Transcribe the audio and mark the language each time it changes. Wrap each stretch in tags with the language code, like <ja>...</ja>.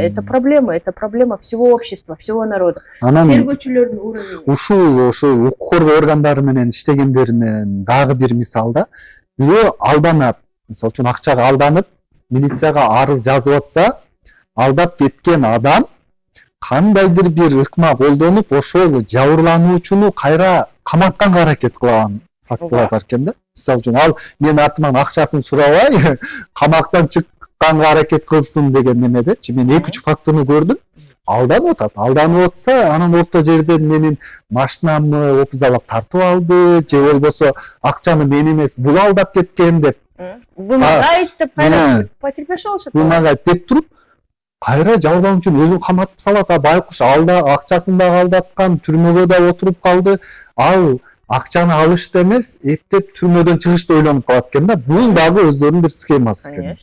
<ru>Это проблема всего общества, всего народа.</ru> <ky>Анан тергөөчүлөрдүн уровени. Ушул укук коргоо органдары менен иштегендеринен дагы бир мисал да. Бирөө алданат, мисалы үчүн акчага алданып, милицияга арыз жазып атса, алдап кеткен адам кандайдыр бир ыкма колдонуп, ошол жабырлануучуну кайра каматканга аракет кылган фактылар бар экен да. Мисалы үчүн ал мен артыман акчасын сурабай, камактан чыкканга аракет кылсын деген немедечи. Мен 2-3 фактыны көрдүм. Алданып атса, анан орто жерден менин машинамды опузалап тартып алды, же болбосо акчаны мен эмес, бул алдап кеткен деп. Вымогает деп кайра потерпевши болушат. Вымогает деп туруп, кайра жабырлануучунун өзүн каматып салат. Байкуш алда акчасын дагы алдаткан, түрмөгө да отуруп калды. Ал акчаны алышты эмес, эптеп түрмөдөн чыгышты ойлонуп калат экен да. Бул дагы өздөрүнүн бир схемасы экен.</ky>